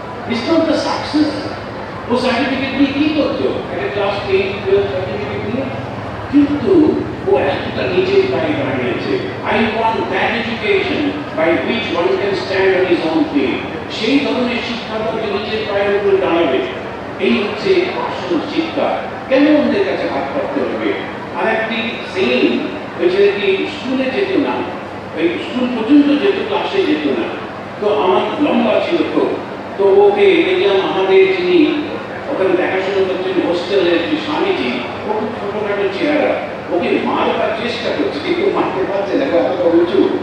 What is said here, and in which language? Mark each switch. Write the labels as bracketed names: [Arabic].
[English] It's not the success. [Bangla] O certificate নিয়ে কি করতো? একটা ক্লাস 10, 12 সার্টিফিকেট নিয়ে, কিন্তু ও একটা নিজের পায়ে দাঁড়িয়েছে। [English] I want that education by which one can stand on his own feet. [Bangla] সেই ধরনের শিক্ষা করতে নিজের পায়ের উপর দাঁড়াবে, এই হচ্ছে আসল শিক্ষা। কেন ওদের কাছে হাত পাততে হবে? আর একটি সেইং, ওই ছেলেটি স্কুলে যেত না, ওই স্কুল পর্যন্ত যেত, ক্লাসে যেত না। তো আমার লম্বা ছিল তো ওকে দেখলাম আমাদের যিনি ওখানে দেখাশোনা করছেন হোস্টেলের যে স্বামীজি, ও খুব ছোটখাটো চেহারা, ওকে মারবার চেষ্টা করছে কিন্তু মারতে পারছে না, এতটা উঁচু।